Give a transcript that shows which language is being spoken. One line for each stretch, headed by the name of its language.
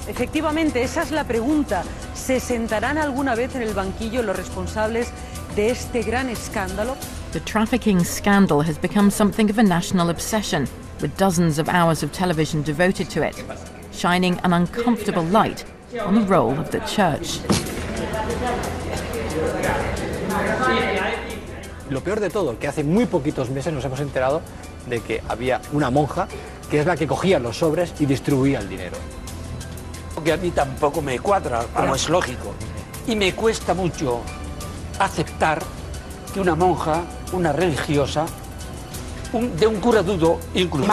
Spanish: Efectivamente, esa es la pregunta. ¿Se sentarán alguna vez en el banquillo los responsables de este gran escándalo?
English: The trafficking scandal has become something of a national obsession, with dozens of hours of television devoted to it, shining an uncomfortable light on the role of the church.
Spanish: Lo peor de todo, que hace muy poquitos meses nos hemos enterado de que había una monja que es la que cogía los sobres y distribuía el dinero. Que a mí tampoco me cuadra, como es lógico, y me cuesta mucho aceptar que una monja, una religiosa, de un cura dudo incluso,